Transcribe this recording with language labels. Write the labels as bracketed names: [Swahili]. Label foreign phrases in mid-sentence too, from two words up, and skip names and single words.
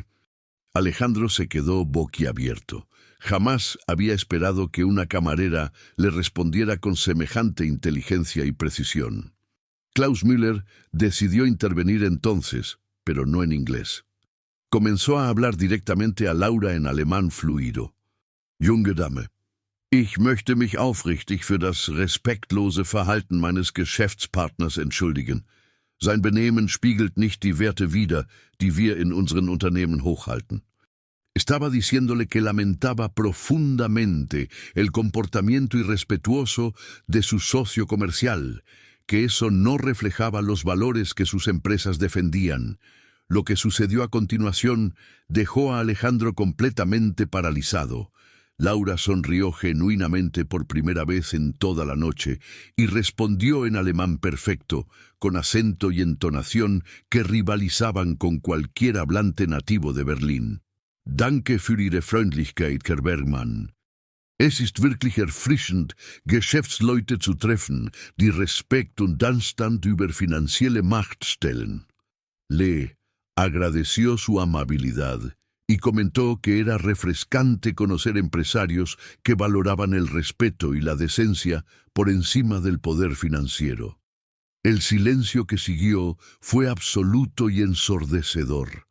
[Spanish] Alejandro se quedó boquiabierto. Jamás había esperado que una camarera le respondiera con semejante inteligencia y precisión. Klaus Müller decidió intervenir entonces, pero no en inglés. Comenzó a hablar directamente a Laura en alemán fluido. [German] Junge Dame, ich möchte mich aufrichtig für das respektlose Verhalten meines Geschäftspartners entschuldigen. Sein Benehmen spiegelt nicht die Werte wider, die wir in unseren Unternehmen hochhalten. [Spanish] Estaba diciéndole que lamentaba profundamente el comportamiento irrespetuoso de su socio comercial, que eso no reflejaba los valores que sus empresas defendían. Lo que sucedió a continuación dejó a Alejandro completamente paralizado. Laura sonrió genuinamente por primera vez en toda la noche y respondió en alemán perfecto, con acento y entonación que rivalizaban con cualquier hablante nativo de Berlín. [German] Danke für Ihre Freundlichkeit, Herr Bergmann. Es ist wirklich erfrischend, Geschäftsleute zu treffen, die Respekt und Anstand über finanzielle Macht stellen. [Spanish] Le agradeció su amabilidad y comentó que era refrescante conocer empresarios que valoraban el respeto y la decencia por encima del poder financiero. El silencio que siguió fue absoluto y ensordecedor.